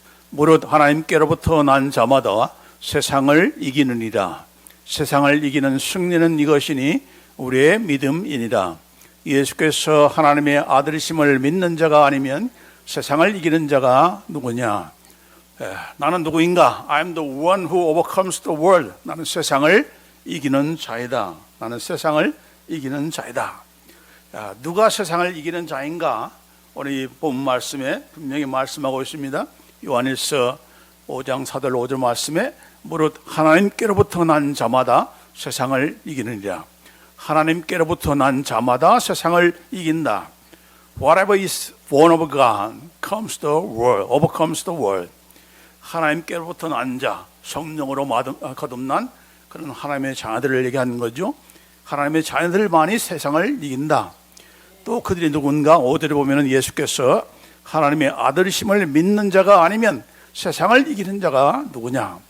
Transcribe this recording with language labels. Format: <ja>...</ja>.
<ko>무릇 하나님께로부터 난 자마다 세상을 이기느니라. 세상을 이기는 승리는 이것이니 우리의 믿음이니라. 예수께서 하나님의 아들이심을 믿는 자가 아니면 세상을 이기는 자가 누구냐? 나는 누구인가?</ko> <en>I am the one who overcomes the world.</en> <ko>나는 세상을 이기는 자이다. 나는 세상을 이기는 자이다. 누가 세상을 이기는 자인가? 오늘 이 본 말씀에 분명히 말씀하고 있습니다. 요한일서 5장 4절 5절 말씀에 무릇 하나님께로부터 난 자마다 세상을 이기느니라. 하나님께로부터 난 자마다 세상을 이긴다.</ko> <en>Whatever is born of God comes the world, overcomes the world.</en> <ko>하나님께로부터 난 자, 성령으로 거듭난 그런 하나님의 자녀들을 얘기하는 거죠. 하나님의 자녀들만이 세상을 이긴다. 또 그들이 누군가? 5절에 보면 예수께서 하나님의 아들이심을 믿는 자가 아니면 세상을 이기는 자가 누구냐?</ko>